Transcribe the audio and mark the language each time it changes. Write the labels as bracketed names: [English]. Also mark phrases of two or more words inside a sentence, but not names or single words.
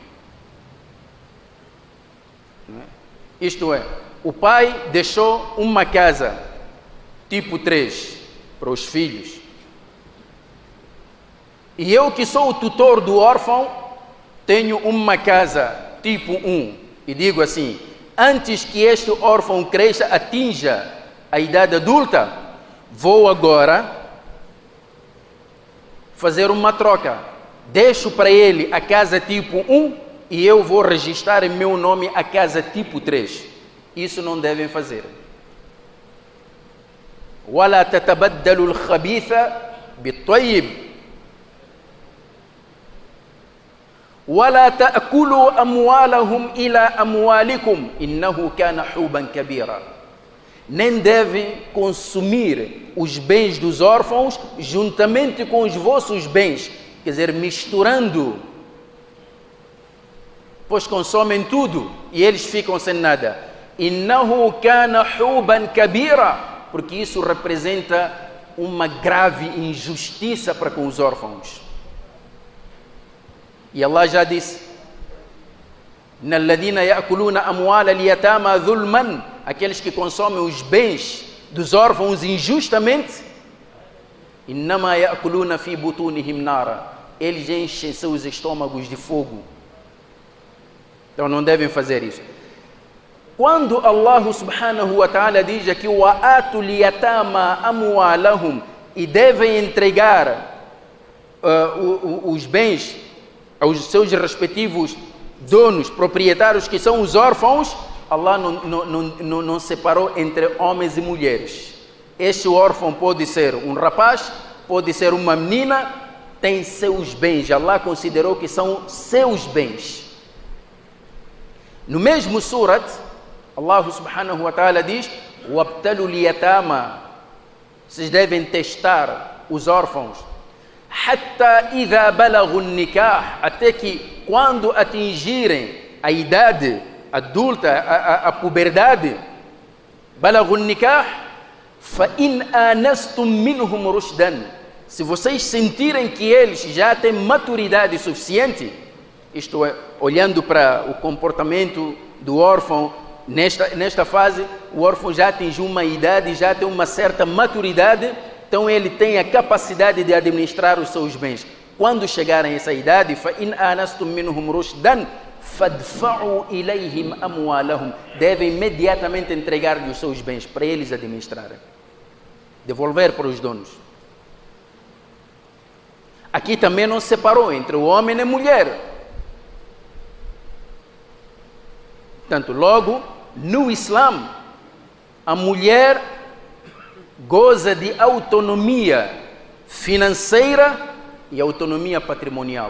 [Portuguese] Isto é, o pai deixou uma casa tipo 3 para os filhos, e eu, que sou o tutor do órfão, tenho uma casa tipo 1, e digo assim: antes que este órfão cresça, atinja a idade adulta, vou agora fazer uma troca. Deixo para ele a casa tipo 1 e eu vou registrar em meu nome a casa tipo 3. Isso não devem fazer. [Arabic] وَلَا تَتَبَدَّلُوا الْخَبِيثَ بِالطَّيِّبِ وَلَا تَأْكُلُوا أَمْوَالَهُمْ إِلَى أَمْوَالِكُمْ إِنَّهُ كَانَ حُوبًا كَبِيرًا. [Portuguese] Nem devem consumir os bens dos órfãos juntamente com os vossos bens, quer dizer, misturando, pois consomem tudo e eles ficam sem nada. [Arabic] إِنَّهُ كَانَ حُوبًا كَبِيرًا, [Portuguese] porque isso representa uma grave injustiça para com os órfãos. E Allah já disse: [Arabic] إِنَّ الَّذِينَ يَأْكُلُونَ أَمْوَالَ الْيَتَامَى ظُلْمًا, [Portuguese] aqueles que consomem os bens dos órfãos injustamente, [Arabic] إِنَّمَا يَأْكُلُونَ فِي بُطُونِهِمْ نَارًا, [Portuguese] eles enchem seus estômagos de fogo. Então não devem fazer isso. Quando Allah [Arabic] سبحانه وتعالى [Portuguese] diz aqui [Arabic] وَآتُوا الْيَتَامَى أَمْوَالَهُمْ, [Portuguese] e devem entregar os bens aos seus respectivos donos, proprietários, que são os órfãos, Allah não separou entre homens e mulheres. Este órfão pode ser um rapaz, pode ser uma menina, tem seus bens. Allah considerou que são seus bens. No mesmo surat, Allah [Arabic] سبحانه وتعالى [Portuguese] diz: [Arabic] وَابْتَلُوا الْيَتَامَى, [Portuguese] vocês devem testar os órfãos, [Arabic] حَتَّى إِذَا بَلَغُوا النِّكَاحِ, [Portuguese] até que quando atingirem a idade adulta, a puberdade, [Arabic] بَلَغُوا النِّكَاحِ فَإِنْ آنَسْتُمْ مِنْهُمْ رُشْدًا, [Portuguese] se vocês sentirem que eles já têm maturidade suficiente, isto é, olhando para o comportamento do órfão, nesta fase, o órfão já atingiu uma idade, já tem uma certa maturidade, então ele tem a capacidade de administrar os seus bens. Quando chegarem a essa idade, [Arabic] فَإِنْ آنَسْتُمْ مِنْهُمْ رُشْدًا فَادْفَعُوا إِلَيْهِمْ أَمْوَالَهُمْ, [Portuguese] devem imediatamente entregar-lhe os seus bens para eles administrarem, devolver para os donos. Aqui também não se separou entre o homem e a mulher. Portanto, logo, no Islã, a mulher goza de autonomia financeira e autonomia patrimonial.